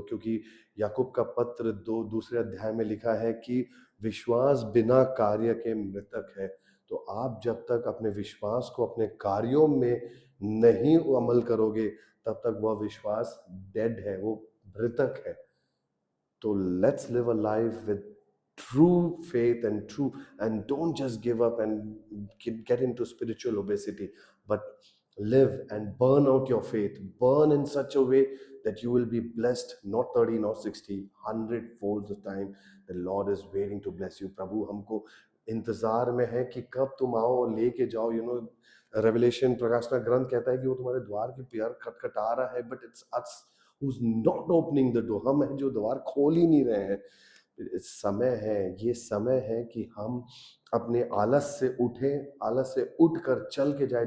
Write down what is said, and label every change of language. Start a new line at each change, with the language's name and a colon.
Hindi: क्योंकि याकूब का पत्र 2 दूसरे अध्याय में लिखा है कि विश्वास बिना कार्य के मृतक है। तो आप जब तक अपने विश्वास को अपने कार्यों में नहीं अमल करोगे, तब तक वह विश्वास डेड है, वो मृतक है।
English: So let's live a life with true faith and true, and don't just give up and get into spiritual obesity, but live and burn out your faith. Burn in such a way that you will be blessed, not 30, not 60, 100 folds the time. The Lord is waiting to bless you.
Hindi: प्रभु हमको इंतजार में है कि कब तुम आओ और लेके जाओ। रेवलेशन, प्रकाशना ग्रंथ कहता है कि वो तुम्हारे द्वार की प्यार खटखटा रहा है,
English: But it's us who's not opening the door.
Hindi: हम हैं जो द्वार खोल ही नहीं रहे हैं। समय है, ये समय है कि हम अपने आलस से उठें, आलस से उठकर चल के जाए।